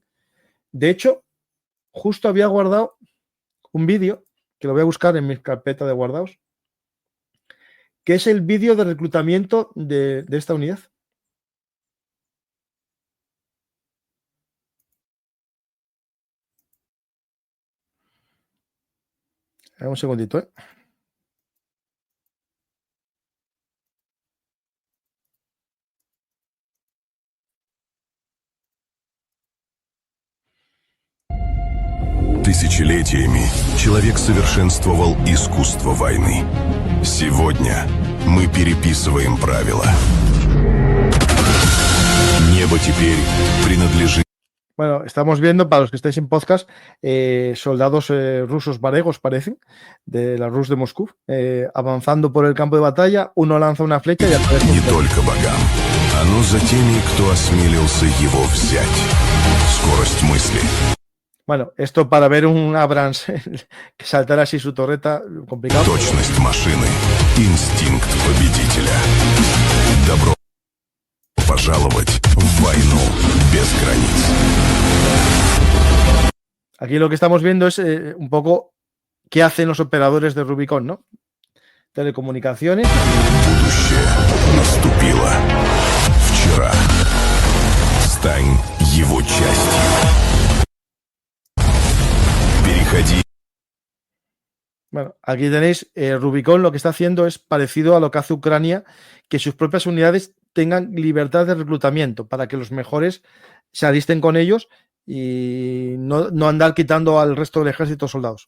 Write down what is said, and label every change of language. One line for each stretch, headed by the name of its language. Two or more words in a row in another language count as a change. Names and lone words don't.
Spanish: De hecho, justo había guardado un vídeo, que lo voy a buscar en mi carpeta de guardados, que es el vídeo de reclutamiento de esta unidad. Un segundito, ¿eh?
Russian: Тысячелетиями человек совершенствовал искусство войны. Сегодня мы переписываем правила. Небо теперь принадлежит...
Spanish: Bueno, estamos viendo, para los que estáis en podcast, soldados rusos varegos, parecen, de la Rus de Moscú, avanzando por el campo de batalla. Uno lanza una flecha y aparece...
Russian: Не только богам, оно за теми, кто осмелился его взять. Скорость мысли.
Spanish: Bueno, esto para ver un Abrams que saltara así su torreta, complicado.
Russian: Точность машины, инстинкт победителя. Добро пожаловать в войну без границ.
Spanish: Aquí lo que estamos viendo es un poco qué hacen los operadores de Rubicon, ¿no? Telecomunicaciones.
Russian: Будущее наступило. Вчера. Стань его частью. Переходи.
Spanish: Bueno, aquí tenéis Rubicon, lo que está haciendo es parecido a lo que hace Ucrania, que sus propias unidades tengan libertad de reclutamiento para que los mejores se alisten con ellos y no andar quitando al resto del ejército soldados.